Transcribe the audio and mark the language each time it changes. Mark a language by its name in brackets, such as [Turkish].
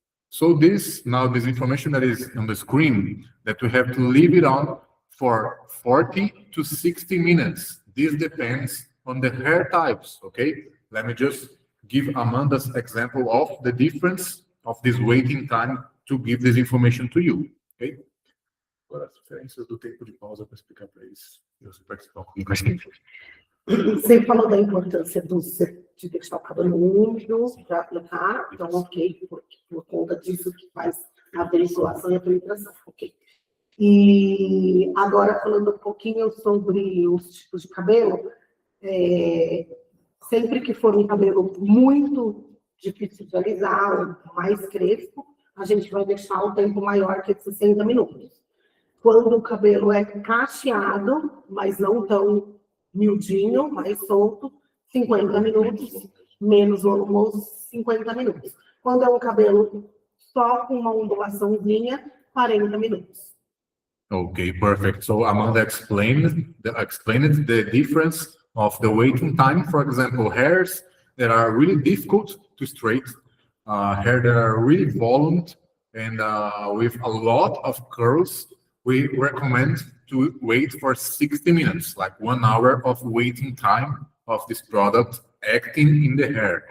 [English] So this information that is on the screen, that we have to leave it on for 40 to 60 minutes. This depends on the hair types. Okay. Let me just give Amanda's example of the difference of this waiting time to give this information to you. Ok? [Portuguese] Agora, as diferenças do tempo de pausa para explicar para eles. Eu participar um pouquinho com a gente. Você falou da importância de deixar o cabelo úmido para aplicar, então, ok, por conta disso que faz a ventilação e a penetração, ok. E agora, falando um pouquinho sobre os tipos de cabelo, sempre que for um cabelo muito difícil de alisar, mais crespo, a gente vai deixar o tempo maior que 60 minutos. Quando o cabelo é cacheado, mas não tão miudinho, mais solto, 50 minutos, menos volumoso, 50 minutos. Quando é um cabelo só com uma ondulaçãozinha, 40 minutos. [English] Okay, perfect. So Amanda explained the difference of the waiting time. For example, hairs that are really difficult to straight, hair that are really volumed and with a lot of curls, we recommend to wait for 60 minutes, like 1 hour of waiting time of this product acting in the hair.